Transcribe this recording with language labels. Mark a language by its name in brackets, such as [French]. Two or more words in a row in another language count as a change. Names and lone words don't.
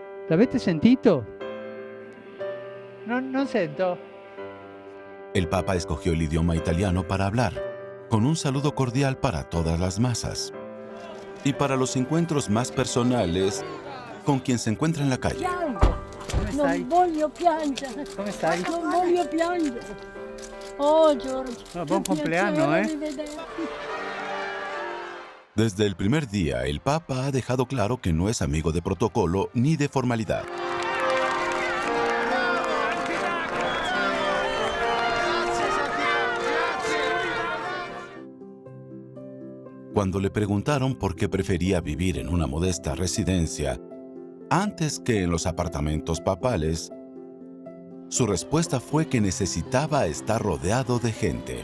[Italian] L'avete sentito? Non sento. [Spanish] El Papa escogió el idioma italiano para hablar, con un saludo cordial para todas las masas. Y para los encuentros más personales, con quien se encuentra en la calle. [Italian] Come stai? Non voglio piangere. Come stai? Non voglio piangere. Oh, Giorgio. No, buon che compleanno, piacere eh. rivederti. [Spanish] Desde el primer día, el Papa ha dejado claro que no es amigo de protocolo ni de formalidad. Cuando le preguntaron por qué prefería vivir en una modesta residencia antes que en los apartamentos papales, su respuesta fue que necesitaba estar rodeado de gente.